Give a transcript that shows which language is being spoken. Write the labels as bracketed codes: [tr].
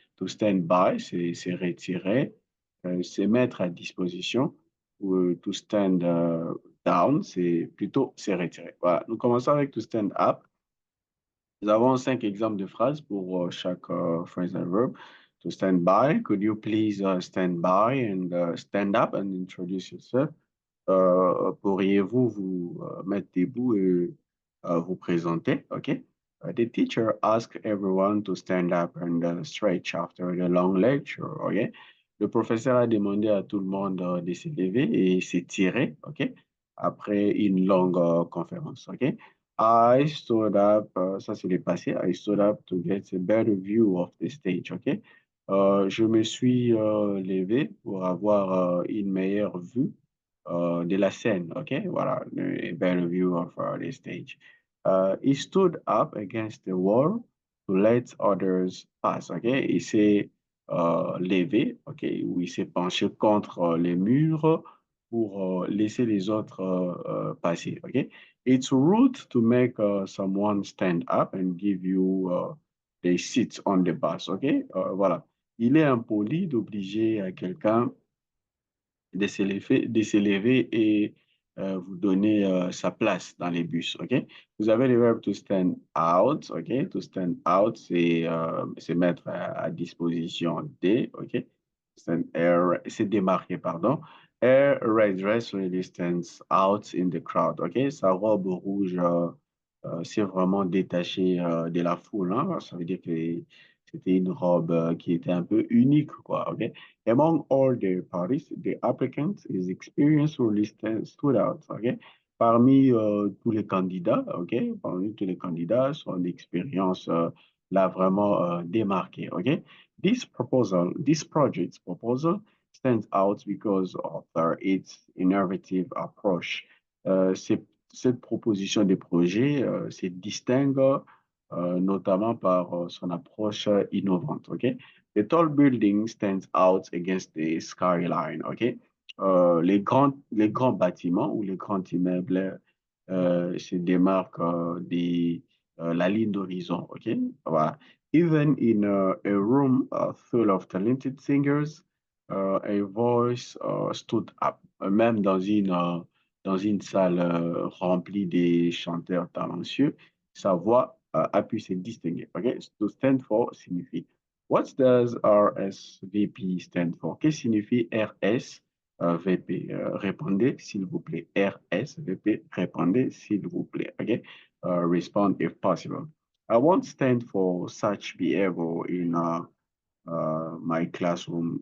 [en] To stand by, [fr] c'est se retirer, c'est mettre à disposition. Ou [en] to stand down, [fr] c'est plutôt se retirer. Voilà. Nous commençons avec [en] to stand up. [fr] Nous avons 5 exemples de phrases pour chaque phrasal verb. [en] To stand by, could you please stand by and stand up and introduce yourself? [fr] Pourriez-vous vous mettre debout et vous présenter? OK? [en] The teacher asked everyone to stand up and stretch after the long lecture. OK? [fr] Le professeur a demandé à tout le monde de se lever et s'étirer. OK? Après une longue conférence. OK? [en] I stood up, [fr] ça c'est le passé. [en] I stood up to get a better view of the stage. OK? [fr] Je me suis levé pour avoir une meilleure vue de la scène, OK? Voilà, [en] a better view of the stage. He stood up against the wall to let others pass, OK? [fr] Il s'est levé, OK? Ou il s'est penché contre les murs pour laisser les autres passer, OK? [en] It's rude to make someone stand up and give you a seat on the bus, OK? [fr] Voilà. Il est impoli d'obliger quelqu'un de s'élever et vous donner sa place dans les bus, OK? Vous avez le verbe to stand out, OK? [en] To stand out, [fr] c'est mettre à disposition des, OK? C'est démarquer, pardon. [en] A red dress really stands out in the crowd, OK? [fr] Sa robe rouge, c'est vraiment détaché de la foule, hein? Ça veut dire que c'était une robe qui était un peu unique, quoi, OK? [en] Among all the parties, the applicants, his experience really stood out. [fr] Okay? Parmi tous les candidats, ok? Parmi tous les candidats, son expérience l'a vraiment démarqué. Ok? [en] This project's proposal stands out because of its innovative approach. [fr] Cette proposition de projet se distingue notamment par son approche innovante. Ok? [en] The tall building stands out against the skyline, OK? [fr] Les grands bâtiments ou les grands immeubles se démarquent de la ligne d'horizon, OK? Voilà. [en] Even in a room full of talented singers, a voice stood up. [fr] Même dans une salle remplie de chanteurs talentueux, sa voix a pu se distinguer, OK? [en] To stand for [fr] signifie [en] What does RSVP stand for? [fr] Qu'est-ce que signifie RSVP? Répondez, s'il vous plaît. RSVP, répondez, s'il vous plaît. [en] OK? Respond if possible. I won't stand for such behavior in my classroom.